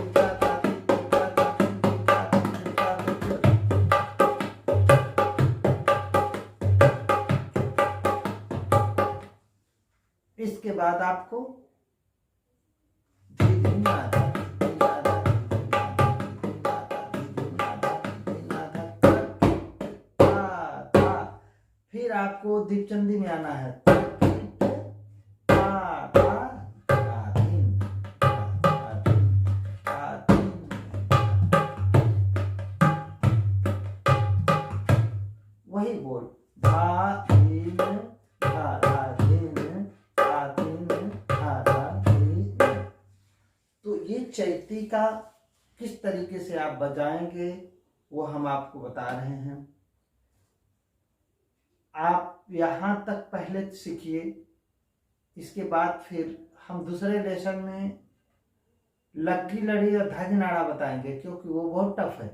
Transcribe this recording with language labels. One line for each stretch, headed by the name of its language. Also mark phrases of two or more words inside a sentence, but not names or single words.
Hindi: इसके बाद आपको धीमी ना धा फिर आपको दीपचंदी में आना है। वही बोल धा धीन धा धा धीन धा धीन धा धा धीन। तो ये चैती का किस तरीके से आप बजाएंगे वो हम आपको बता रहे हैं। आप यहाँ तक पहले सीखिए, इसके बाद फिर हम दूसरे लेसन में लग्गी लड़ी और धागी नाड़ा बताएंगे, क्योंकि वो बहुत टफ है।